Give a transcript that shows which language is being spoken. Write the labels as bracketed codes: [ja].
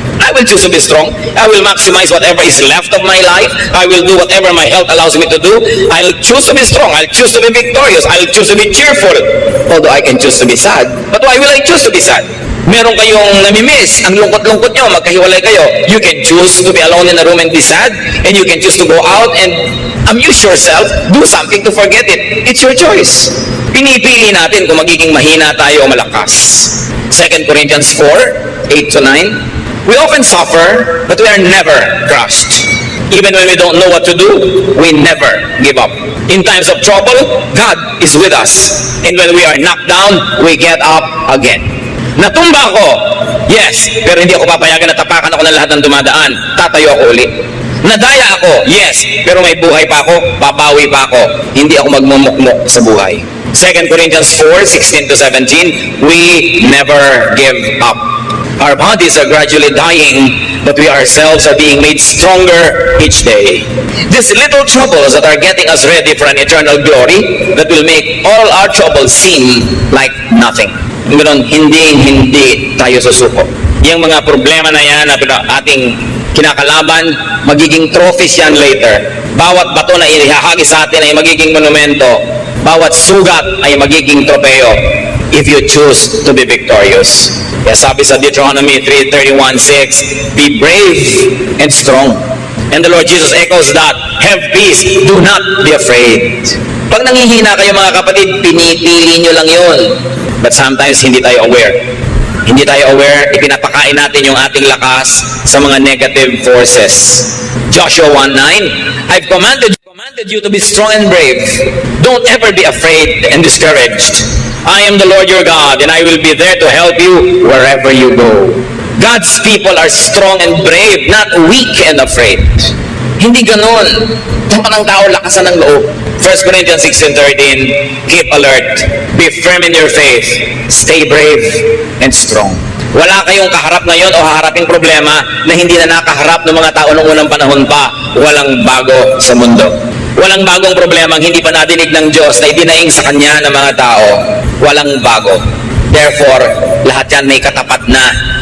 [en] I will choose to be strong. I will maximize whatever is left of my life. I will do whatever my health allows me to do. I'll choose to be strong. I'll choose to be victorious. I'll choose to be cheerful. Although I can choose to be sad. But why will I choose to be sad? [tl] Meron kayong namimiss, ang lungkot-lungkot nyo, magkahiwalay kayo. [en] You can choose to be alone in a room and be sad, and you can choose to go out and amuse yourself, do something to forget it. It's your choice. [tl] Pinipili natin kung magiging mahina tayo o malakas. 2 Corinthians 4, 8-9. [en] We often suffer, but we are never crushed. Even when we don't know what to do, we never give up. In times of trouble, God is with us. And when we are knocked down, we get up again. [tl] Natumba ako, yes, pero hindi ako papayagan na tapakan ako ng lahat ng dumadaan. Tatayo ako uli. Nadaya ako, yes, pero may buhay pa ako, babawi pa ako. Hindi ako magmumukmok sa buhay. [en] 2 Corinthians 4, 16-17, we never give up. Our bodies are gradually dying, but we ourselves are being made stronger each day. These little troubles that are getting us ready for an eternal glory that will make all our troubles seem like nothing. [tl] Ganun, hindi tayo susuko. Yung mga problema na yan na ating kinakalaban, magiging trophies yan later. Bawat bato na ihahagis sa atin ay magiging monumento. Bawat sugat ay magiging tropeo [en] if you choose to be victorious. [tl] Kaya sabi sa [en] Deuteronomy 3:31-6, be brave and strong. And the Lord Jesus echoes that, have peace, do not be afraid. [tl] Pag nanghihina kayo mga kapatid, pinipili nyo lang yun. [en] But sometimes [tl] hindi tayo aware. Hindi tayo aware, ipinapakain natin yung ating lakas sa mga negative forces. [en] Joshua 1:9, I've commanded you to be strong and brave. Don't ever be afraid and discouraged. I am the Lord your God, and I will be there to help you wherever you go. God's people are strong and brave, not weak and afraid. [tl] Hindi ganon. Dapat ng tao lakasan ng loob. [en] 1 Corinthians 16:13, keep alert, be firm in your faith, stay brave and strong. [tl] Wala kayong kaharap ngayon o haharaping problema na hindi na nakaharap ng mga tao noong unang panahon pa. Walang bago sa mundo. Walang bagong problema ang hindi pa nadinig ng Diyos na idinaing sa Kanya ng mga tao. Walang bago. Therefore, lahat yan may katapat na.